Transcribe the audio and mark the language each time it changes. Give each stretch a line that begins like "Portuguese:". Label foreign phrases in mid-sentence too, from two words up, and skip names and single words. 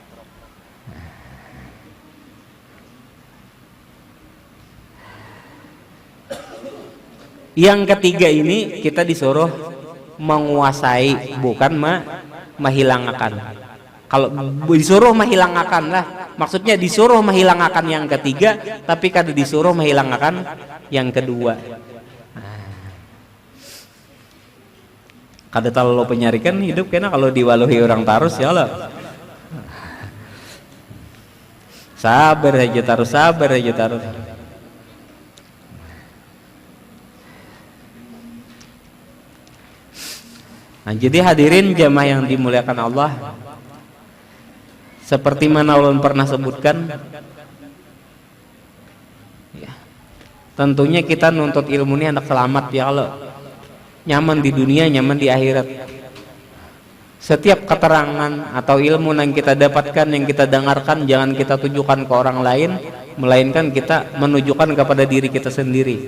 Indonesian: Yang ketiga ini kita disuruh menguasai, bukan menghilangkan. Kalau disuruh menghilangkan lah, maksudnya disuruh menghilangkan yang ketiga, tapi kada disuruh menghilangkan yang kedua.
Banjar: Kada terlalu penyarikan hidup karena kalau diwaluhi orang tarus
Arabic: ya Allah.
Banjar: Sabar aja tarus, sabar aja tarus.
Indonesian: Nah, jadi hadirin jamaah yang dimuliakan Allah, seperti mana ulun pernah sebutkan, ya, tentunya kita nuntut ilmu ini hendak selamat
Arabic: ya Allah,
Indonesian: nyaman di dunia, nyaman di akhirat. Setiap keterangan atau ilmu yang kita dapatkan, yang kita dengarkan, jangan kita tujukan ke orang lain, melainkan kita menunjukkan kepada diri kita sendiri.